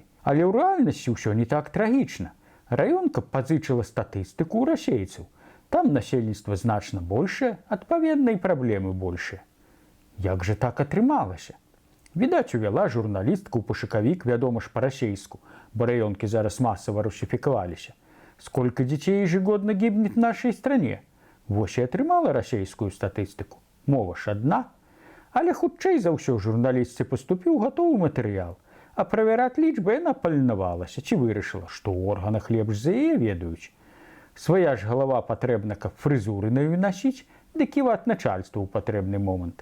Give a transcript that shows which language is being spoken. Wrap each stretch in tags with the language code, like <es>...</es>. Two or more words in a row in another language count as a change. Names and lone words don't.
<be>Але ў рэальнасці ўсё не так трагічна. Раёнка пазычыла статыстыку ў расейцаў. Там насельніцтва значна большае, адпаведна і праблемы большыя. Як жа так атрымалася? Відаць, увяла журналістка ў пошукавік, вядома ж, па-расейску, бо раёнкі зараз масава русифікаваліся.</be> <ru>Сколько детей ежегодно гибнет в нашей стране?</ru> <be>Вось і атрымала расейскую статыстыку. Мова ж адна. Але хутчэй за ўсё журналістцы паступіў гатовы матэрыял, а правяраць лічбы яна паленавалася ці вырашыла, што ў органах лепш за яе ведаюць. Свая ж галава патрэбна, каб фрызуры на ёй насіць, ды ківаць начальству ў патрэбны момант.</be>